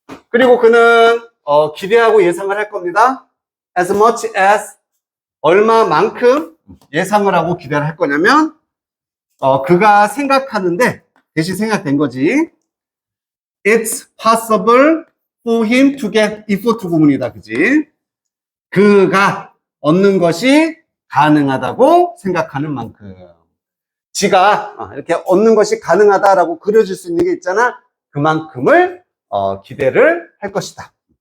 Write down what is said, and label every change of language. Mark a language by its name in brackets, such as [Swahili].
[Korean] 그리고 그는 기대하고 예상을 할 겁니다. [English] As much as, [Korean] 얼마만큼 예상을 하고 기대를 할 거냐면 그가 생각하는데 대신 생각된 거지. [English] It's possible for him to get if to [Korean] 구문이다. 그지? 그가 얻는 것이 가능하다고 생각하는 만큼. 지가 이렇게 얻는 것이 가능하다라고 그려줄 수 있는 게 있잖아. 그만큼을 기대를 할 것이다.